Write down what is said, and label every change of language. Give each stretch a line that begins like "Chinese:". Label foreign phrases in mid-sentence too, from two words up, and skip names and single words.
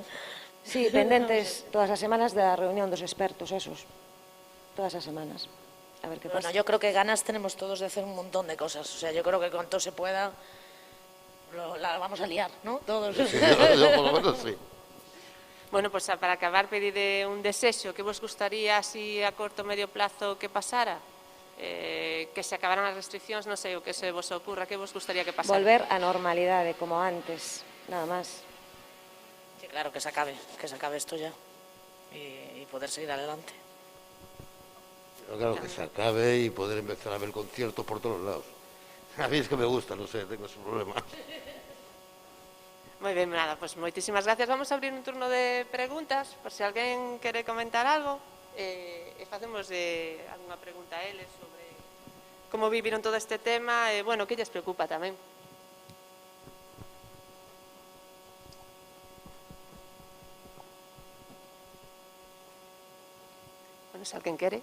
Galician: Sí, pendentes todas as semanas da reunión dos expertos esos. Todas as semanas. A ver qué pasa.
Spanish: Bueno, yo creo que ganas tenemos todos de hacer un montón de cosas. O sea, yo creo que cuanto se pueda, la vamos a liar, ¿no? Todos. Sí, yo por lo menos sí. Bueno, pues para acabar,
Galician: pedir un desexo, que vos gustaría así a corto o medio plazo que pasara? Que se acabaran as restriccións, non sei o que se vos ocurra, que vos gustaría que pasara? Volver á normalidade, como antes, nada máis.
Spanish: Sí, claro, que se acabe esto ya y poder seguir adelante. Claro, que se acabe y poder empezar a ver conciertos por todos lados. A mí es que me gusta, no sé, tengo ese problema.
Galician: Moi ben, nada, pues moitísimas gracias. Vamos a abrir un turno de preguntas, por se alguén quere comentar algo, e facemos algunha pregunta a eles sobre como viviron todo este tema e, bueno, que lles preocupa tamén. Bueno, se alguén quere.